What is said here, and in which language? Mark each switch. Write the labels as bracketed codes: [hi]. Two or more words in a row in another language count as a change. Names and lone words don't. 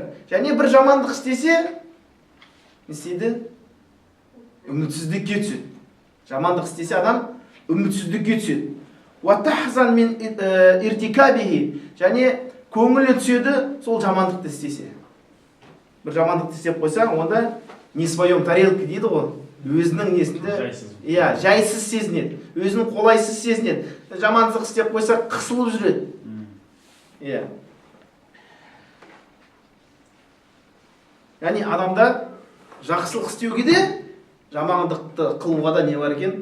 [kk] Және бір жамандық істесе, не істейді? Үмітсіздікке түседі. Жамандық істесе адам үмітсіздікке түседі. [ar] و تحزن من ارتكابه. [kk] Және көңілі түседі сол жамандықты істесе. Бір жамандықты істеп қойса, онда [ru] не своем тарелке [kk] дейді ғой. Өзінің несінде жайсыз сезінеді, өзінің қолайсыз сезінеді. Жамандық істеп қойса, қысылып жүреді. Яғни адамда жақсылық істеуге де, жамандықты қылуға да не бар екен?